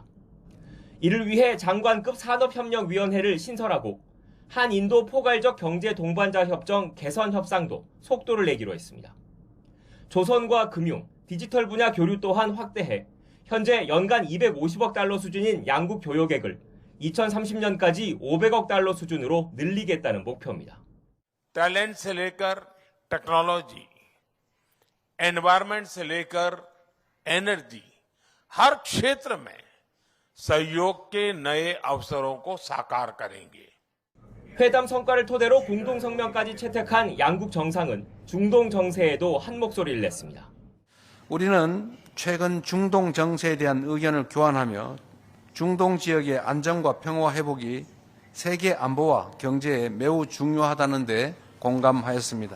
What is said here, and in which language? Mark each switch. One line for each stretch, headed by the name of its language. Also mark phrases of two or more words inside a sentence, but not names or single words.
Korean: 이를 위해 장관급 산업협력위원회를 신설하고 한인도 포괄적 경제 동반자 협정 개선 협상도 속도를 내기로 했습니다. 조선과 금융, 디지털 분야 교류 또한 확대해 현재 연간 250억 달러 수준인 양국 교역액을 2030년까지 500억 달러 수준으로 늘리겠다는 목표입니다.
Hindi: टैलेंट से लेकर टेक्नोलॉजी, एनवायरनमेंट से लेकर एनर्जी, हर क्षेत्र में सहयोग के नए अवसरों को साकार करेंगे.
Korean: 회담 성과를 토대로 공동성명까지 채택한 양국 정상은 중동 정세에도 한 목소리를 냈습니다. 우리는 최근 중동 정세에 대한 의견을 교환하며 중동 지역의 안정과 평화 회복이 세계 안보와 경제에 매우 중요하다는 데 공감하였습니다.